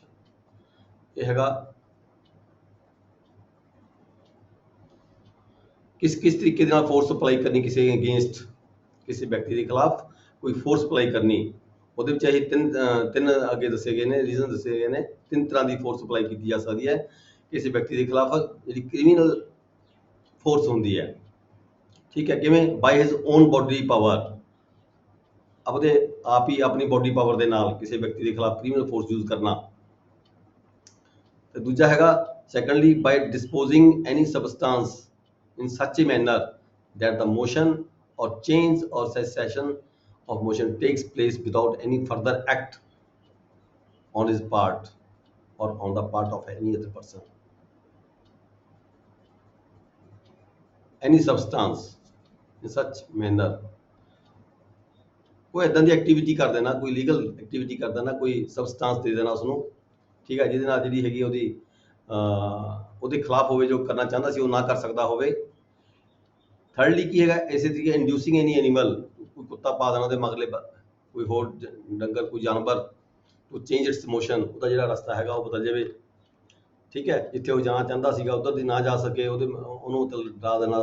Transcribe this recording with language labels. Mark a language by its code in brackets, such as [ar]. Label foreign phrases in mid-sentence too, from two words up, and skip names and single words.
[hi] ये हैगा किस तरीके [pa] ਦੇ ਨਾਲ [en] force apply [pa] ਕਰਨੀ ਕਿਸੇ ਅਗੇਂਸਟ, ਕਿਸੇ ਵਿਅਕਤੀ ਦੇ ਖਿਲਾਫ ਕੋਈ [en] force apply [pa] ਕਰਨੀ। ਉਹਦੇ ਵਿੱਚ ਇਹ ਤਿੰਨ ਅੱਗੇ ਦੱਸੇ ਗਏ ਨੇ, ਰੀਜ਼ਨ ਦੱਸੇ ਗਏ ਨੇ। 3 ਤਰ੍ਹਾਂ ਦੀ [en] force apply [pa] ਕੀਤੀ ਜਾ ਸਕਦੀ ਹੈ ਕਿਸੇ ਵਿਅਕਤੀ ਦੇ ਖਿਲਾਫ, ਜਿਹੜੀ [en] criminal force [pa] ਹੁੰਦੀ ਹੈ, ਠੀਕ ਹੈ। ਕਿਵੇਂ? [en] by his own body power, [pa] ਆਪਦੇ ਆਪ ਹੀ ਆਪਣੀ [en] body power [pa] ਦੇ ਨਾਲ ਕਿਸੇ ਵਿਅਕਤੀ ਦੇ ਖਿਲਾਫ [en] criminal force use [pa] ਕਰਨਾ। ਤੇ ਦੂਜਾ ਹੈਗਾ [en] secondly by disposing any substance in such a manner that the motion or change or cessation of motion takes place without any further act on his part or on the part of any other person. Any substance in such manner, [pa] ਕੋਈ ਇਦਾਂ ਦੀ ਐਕਟੀਵਿਟੀ ਕਰ ਦੇਣਾ, ਕੋਈ [en] legal activity [pa] ਕਰ ਦੇਣਾ, ਕੋਈ ਸਬਸਟੈਂਸ ਦੇ ਦੇਣਾ ਉਸਨੂੰ, ਠੀਕ ਹੈ, ਜਿਹਦੇ ਨਾਲ ਜਿਹੜੀ ਹੈਗੀ ਉਹਦੇ ਖਿਲਾਫ ਹੋਵੇ, ਜੋ ਕਰਨਾ ਚਾਹੁੰਦਾ ਸੀ ਉਹ ਨਾ ਕਰ ਸਕਦਾ ਹੋਵੇ। ਥਰਡਲੀ ਕੀ ਹੈਗਾ? ਇਸੇ ਤਰੀਕੇ [en] inducing any animal, [pa] ਕੋਈ ਕੁੱਤਾ ਪਾ ਦੇਣਾ ਉਹਦੇ ਮਗਲੇ, ਕੋਈ ਹੋਰ ਡੰਗਰ, ਕੋਈ ਜਾਨਵਰ, [en] to change its motion, [pa] ਉਹਦਾ ਜਿਹੜਾ ਰਸਤਾ ਹੈਗਾ ਉਹ ਬਦਲ ਜਾਵੇ, ਠੀਕ ਹੈ, ਜਿੱਥੇ ਉਹ ਜਾਣਾ ਚਾਹੁੰਦਾ ਸੀਗਾ ਉੱਧਰ ਦੀ ਨਾ ਜਾ ਸਕੇ, ਉਹਨੂੰ ਡਰਾ ਦੇਣਾ।